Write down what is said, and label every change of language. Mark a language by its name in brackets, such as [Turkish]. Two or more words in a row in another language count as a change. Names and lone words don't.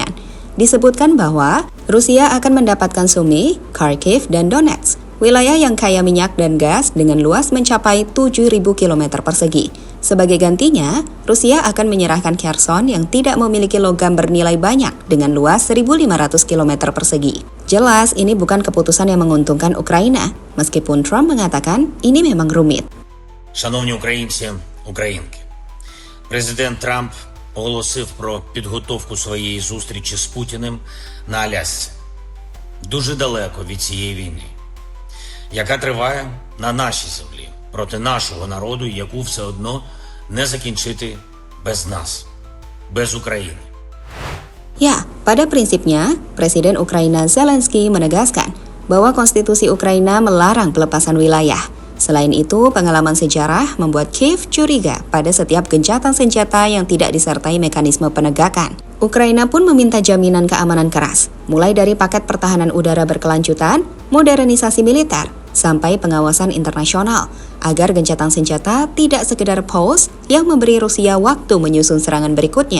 [Indonesian] Disebutkan bahwa Rusia akan mendapatkan Sumy, Kharkiv, dan Donetsk, wilayah yang kaya minyak dan gas dengan luas mencapai 7.000 km persegi. Sebagai gantinya, Rusia akan menyerahkan Kherson yang tidak memiliki logam bernilai banyak dengan luas 1.500 km persegi. Jelas ini bukan keputusan yang menguntungkan Ukraina, meskipun Trump mengatakan ini memang rumit. [Ukrainian] Шановні українці, українки, президент Трамп оголосив про підготовку своєї зустрічі з Путіним на Алясці, дуже далеко від цієї війни, яка триває на нашій землі, проти нашого народу, яку все одно не закінчити без нас, без України. [Indonesian] Ya, pada prinsipnya, Presiden Ukraina Zelensky menegaskan bahwa konstitusi Ukraina melarang pelepasan wilayah. Selain itu, pengalaman sejarah membuat Kiev curiga pada setiap gencatan senjata yang tidak disertai mekanisme penegakan. Ukraina pun meminta jaminan keamanan keras, mulai dari paket pertahanan udara berkelanjutan, modernisasi militer, sampai pengawasan internasional, agar gencatan senjata tidak sekedar pause yang memberi Rusia waktu menyusun serangan berikutnya.